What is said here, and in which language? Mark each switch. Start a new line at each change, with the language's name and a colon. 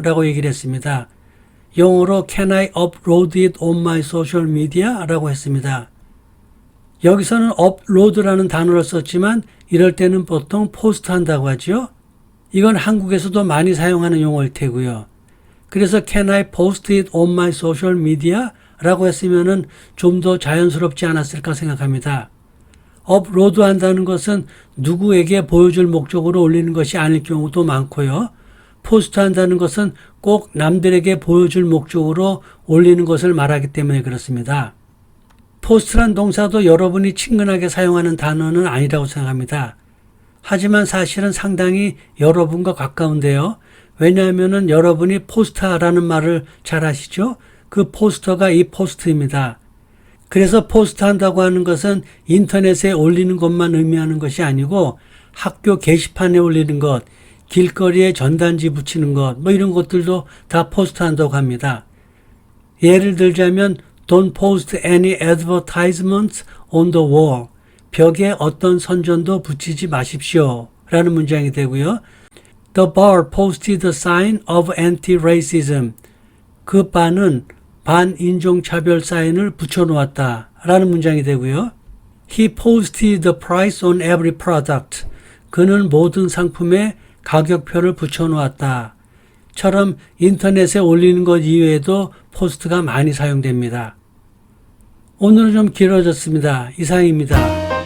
Korean: 라고 얘기를 했습니다. 영어로
English: Can I upload it on my social media?
Korean: 라고 했습니다. 여기서는 upload라는 단어를 썼지만 이럴 때는 보통 포스트 한다고 하죠. 이건 한국에서도 많이 사용하는 용어일 테고요.
English: 그래서 Can I post it on my social media?
Korean: 라고 했으면은 좀 더 자연스럽지 않았을까 생각합니다. 업로드 한다는 것은 누구에게 보여줄 목적으로 올리는 것이 아닐 경우도 많고요. 포스트 한다는 것은 꼭 남들에게 보여줄 목적으로 올리는 것을 말하기 때문에 그렇습니다. 포스트란 동사도 여러분이 친근하게 사용하는 단어는 아니라고 생각합니다. 하지만 사실은 상당히 여러분과 가까운데요. 왜냐하면 여러분이 포스터라는 말을 잘 아시죠? 그 포스터가 이 포스트입니다. 그래서 포스트 한다고 하는 것은 인터넷에 올리는 것만 의미하는 것이 아니고 학교 게시판에 올리는 것, 길거리에 전단지 붙이는 것, 이런 것들도 다 포스트 한다고 합니다.
English: 예를 들자면 Don't post any advertisements on the wall.
Korean: 벽에 어떤 선전도 붙이지 마십시오. 라는 문장이 되고요.
English: The bar posted a sign of anti-racism.
Korean: 그 바는 반인종차별 사인을 붙여놓았다. 라는 문장이 되고요.
English: He posted the price on every product.
Korean: 그는 모든 상품에 가격표를 붙여놓았다. 처럼 인터넷에 올리는 것 이외에도 포스트가 많이 사용됩니다. 오늘은 좀 길어졌습니다. 이상입니다.